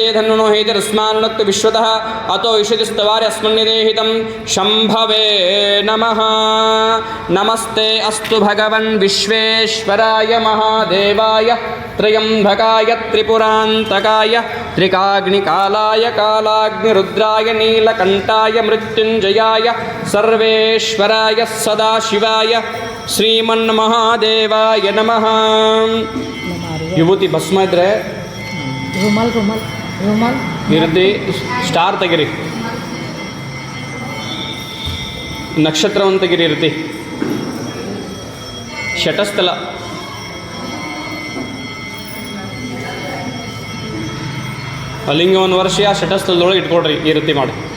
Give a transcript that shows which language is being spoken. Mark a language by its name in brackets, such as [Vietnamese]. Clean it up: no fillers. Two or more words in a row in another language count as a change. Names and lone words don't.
[Sanskrit] ಧನ್ವಣೋ ಹೇತಿರಸ್ಮಾನ್ನಕ್ತು ವಿಶ್ವತಃ ಅತೋ ಇಷತಿಸ್ತವಾರಿ ಅಸ್ಮನ್ನಿದೇಹಿತಂ ಶಂಭವೇ ನಮಃ ನಮಸ್ತೆ ಅಸ್ತು ಭಗವನ್ ವಿಶ್ವೇಶ್ವರಾಯ ಮಹಾದೇವಾಯ ತ್ರಯಂಬಕಾಯ ತ್ರಿಪುರಾಂತಕಾಯ ತ್ರಿಕಾಗ್ನಿಕಾಲಾಯ ಕಾಲಾಗ್ನಿರುದ್ರಾಯ ನೀಲಕಂಠಾಯ ಮೃತ್ಯುಂಜಯಾಯ ಸರ್ವೇಶ್ವರಾಯ ಸದಾಶಿವಾಯ ಶ್ರೀಮನ್ಮಹಾದೇವಾಯ ನಮಃ. [Kannada] ವಿಭೂತಿ ಭಸ್ಮ ಇದ್ರೆ ಇರ್ದಿ ಸ್ಟಾರ್ ತೆಗಿರಿ, ನಕ್ಷತ್ರವನ್ನು ತೆಗಿರಿ ಇರ್ತಿ, ಶಟಸ್ಥಲ ಲಿಂಗವನ್ನು ವರ್ಷ ಆ ಶಟಸ್ಥಲದೊಳಗೆ ಇಟ್ಕೊಡ್ರಿ ಈ ರೀತಿ ಮಾಡಿ.